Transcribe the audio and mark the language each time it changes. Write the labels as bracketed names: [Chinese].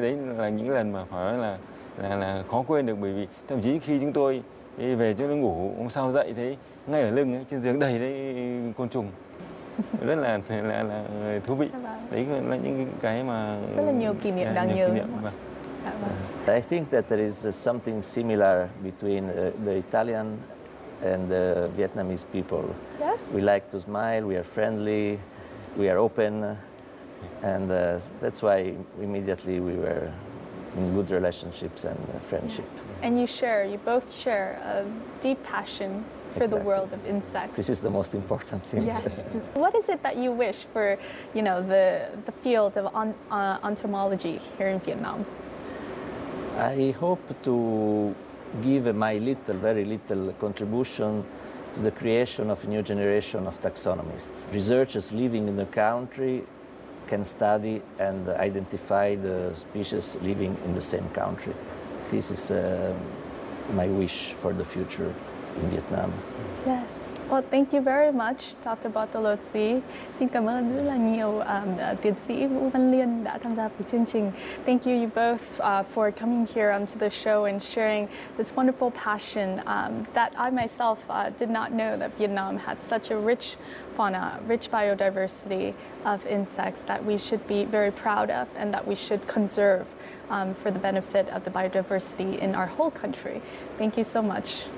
[Vietnamese] Đấy là những lần mà phải nói là khó quên được, bởi vì thậm chí khi chúng tôi về chỗ nó ngủ, hôm sau dậy thấy ngay ở lưng ấy, trên giường đầy đấy côn trùng, rất là thú vị. Đấy là những cái mà rất là nhiều kỷ niệm đáng nhớ. [English] I think that there is something similar between the Italian and the Vietnamese people. Yes. We like to smile, we are friendly, we are open, and that's why immediately we were in good relationships and friendship. Yes. And you both share a deep passion for the world of insects. This is the most important thing. Yes. What is it that you wish for, the field of entomology here in Vietnam? I hope to give my very little contribution to the creation of a new generation of taxonomists. Researchers living in the country can study and identify the species living in the same country. This is my wish for the future in Vietnam. Yes. Well, thank you very much, Dr. Bartolozzi. [Vietnamese] Xin cảm ơn rất là nhiều tiến sĩ Vũ Văn Liên đã tham gia với chương trình. [English] Thank you both for coming here onto the show and sharing this wonderful passion that I myself did not know that Vietnam had such a rich fauna, rich biodiversity of insects that we should be very proud of and that we should conserve for the benefit of the biodiversity in our whole country. Thank you so much.